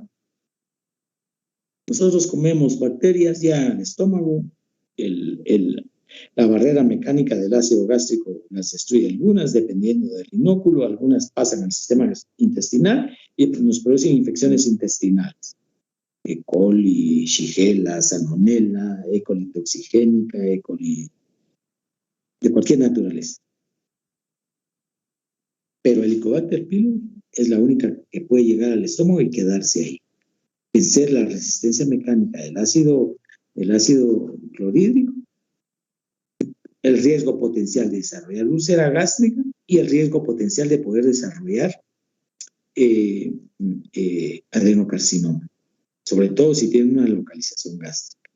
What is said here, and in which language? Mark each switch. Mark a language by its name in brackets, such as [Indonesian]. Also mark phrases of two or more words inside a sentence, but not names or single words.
[Spanish] Nosotros comemos bacterias ya en el estómago, la barrera mecánica del ácido gástrico las destruye algunas, dependiendo del inóculo, algunas pasan al sistema intestinal y nos producen infecciones intestinales. E. coli, Shigella, Salmonella, E. coli toxigénica, E. coli de cualquier naturaleza. Pero el Helicobacter pylori es la única que puede llegar al estómago y quedarse ahí. Vencer la resistencia mecánica del ácido clorhídrico, el riesgo potencial de desarrollar úlcera gástrica y el riesgo potencial de poder desarrollar adenocarcinoma, sobre todo si tiene una localización gástrica.